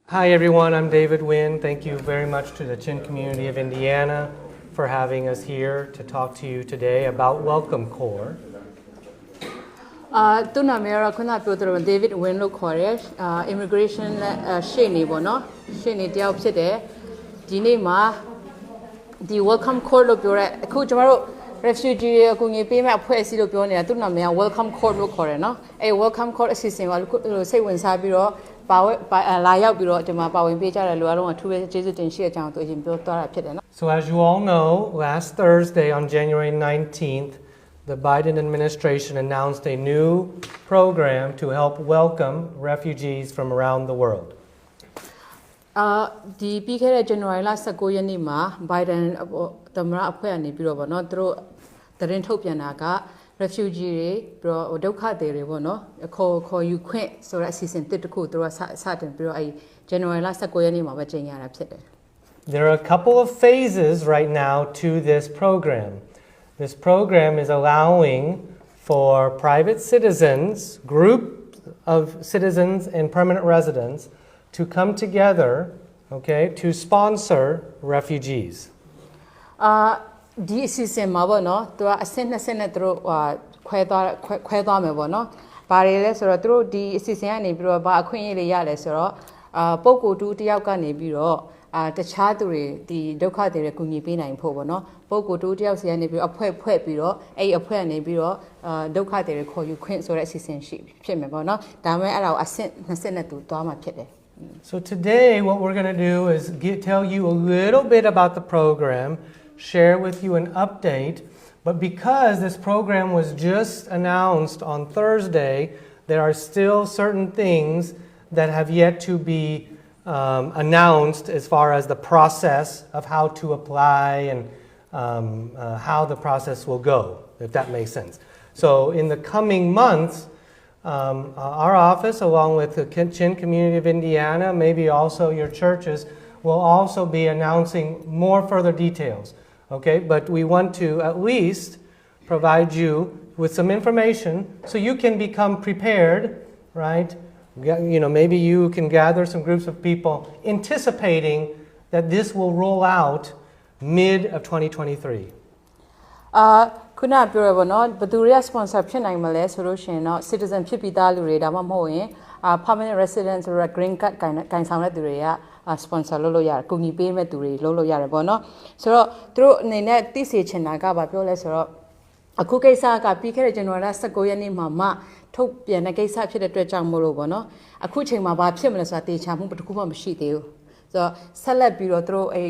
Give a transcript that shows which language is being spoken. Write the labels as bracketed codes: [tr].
[en] Hi everyone, I'm David Wynn. Thank you very much to the Chin community of Indiana for having us here to talk to you today about WelcomeCORPS. [my] သူနာမည်ကတော့ခုနပြောသလို David Wynn လို့ခေါ်တယ် immigration ရှေ့နေပေါ့နော်ရှေ့နေတယောက်ဖြစ်တယ်ဒီနေ့မှာဒီ WelcomeCORPS လို့ပြောတဲ့အခုကျွန်တော်တို့ refugee တွေအကူအညီပေးမဲ့အဖွဲ့အစည်းလို့ပြောနေတာသူနာမည်က WelcomeCORPS လို့ခေါ်တယ်နော်အဲ WelcomeCORPS အစီအစဉ်ကစိတ်ဝင်စားပြီးတော့လာရောက်ပြီးတော့ဒီမှာပါဝင်ပေးကြတယ်လို့အားလုံးကထူးပဲကျေးဇူးတင်ရှိတဲ့အကြောင်းသူအရင်ပြောသွားတာဖြစ်တယ်နော် [en] So as you all know, last Thursday on January 19th, the Biden administration announced a new program to help welcome refugees from around the world. [my] ဒီပြီးခဲ့တဲ့ January လ19ရက်နေ့မှာ Biden သမ္မတအဖွဲ့ကနေပြီးတော့ဗောနော်သူတို့သတင်းထုတ်ပြန်တာက refugee တွေပြီးတော့ဒုက္ခသည်တွေဗောနော်ခေါ်ယူခွင့်ဆိုတဲ့အစီအစဉ်တစ်ခုသူတို့စတင်ပြီးတော့အဲ January လ19ရက်နေ့မှာပဲကြေညာတာဖြစ်တယ် [en] There are a couple of phases right now to this program. This program is allowing for private citizens, groups of citizens and permanent residents to come together, okay, to sponsor refugees. [my] ဒီအစီအစဉ်မှာပေါ့နော်သူကအဆင့်နှစ်ဆင့်နဲ့သူတို့ခွဲသွားမယ်ပေါ့နော်ဘာတွေလဲဆိုတော့သူတို့ဒီအစီအစဉ်ကနေပြီးတော့ဘာအခွင့်အရေးတွေရလဲဆိုတော့ပုံကိုတူတယောက်ကနေပြီးတော့တခြားသူတွေဒီဒုက္ခတွေကူညီပေးနိုင်ဖို့ပေါ့နော်ပုံကိုတူတယောက်စီကနေပြီးတော့အဖွဲ့ဖွဲ့ပြီးတော့အဲ့အဖွဲ့ကနေပြီးတော့ဒုက္ခတွေခေါ်ယူခွင့်ဆိုတဲ့အစီအစဉ်ရှိဖြစ်မယ်ပေါ့နော်ဒါပေမဲ့အဲ့ဒါကိုအဆင့်နှစ်ဆင့်နဲ့သူသွားမှာဖြစ်တယ် [en] So today what we're going to do is tell you a little bit about the program, share with you an update, but because this program was just announced on Thursday, there are still certain things that have yet to be announced as far as the process of how to apply and how the process will go, if that makes sense. So in the coming months, our office, along with the Chin community of Indiana, maybe also your churches, will also be announcing more further details. Okay, but we want to at least provide you with some information so you can become prepared, right? You know, maybe you can gather some groups of people anticipating that this will roll out mid of 2023. [my] ခုနပြောရပါတော့ဘယ်သူတွေက sponsor ဖြစ်နိုင်မလဲဆိုလို့ရှိရင်တော့ citizen ဖြစ်ပြီးသားလူတွေဒါမှမဟုတ်ရင် permanent resident ဆိုတော့ green card ကန်ဆောင်တဲ့သူတွေက sponsor လုပ်လို့ရတယ်။ကူညီပေးမဲ့သူတွေလုပ်လို့ရတယ်ပေါ့နော်။ဆိုတော့သူတို့အနေနဲ့သိစေချင်တာကဘာပြောလဲဆိုတော့အခုကိစ္စကပြီးခဲ့တဲ့ January 19ရက်နေ့မှာမှထုတ်ပြန်တဲ့ကိစ္စဖြစ်တဲ့အတွက်ကြောင့်မို့လို့ပေါ့နော်။အခုချိန်မှာဘာဖြစ်မလဲဆိုတာတေချာမှုတစ်ခုမှမရှိသေးဘူး။ဆိုတော့ဆက်လက်ပြီးတော့သူတို့